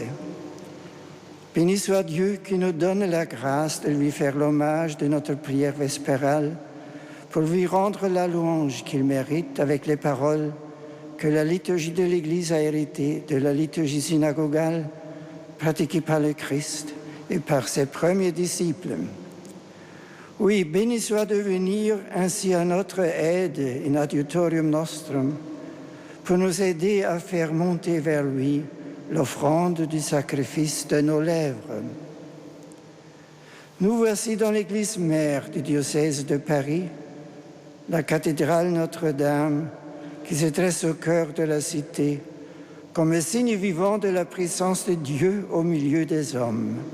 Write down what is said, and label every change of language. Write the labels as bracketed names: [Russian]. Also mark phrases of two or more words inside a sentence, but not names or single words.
[French] Béni soit Dieu qui nous donne la grâce de lui faire l'hommage de notre prière vespérale pour lui rendre la louange qu'il mérite avec les paroles que la liturgie de l'Église a héritées de la liturgie synagogale pratiquée par le Christ et par ses premiers disciples. Oui, béni soit de venir ainsi à notre aide, [Latin] in adiutorium nostrum, [French] pour nous aider à faire monter vers lui l'offrande du sacrifice de nos lèvres. Nous voici dans l'église mère du diocèse de Paris, la cathédrale Notre-Dame, qui se dresse au cœur de la cité, comme un signe vivant de la présence de Dieu au milieu des hommes.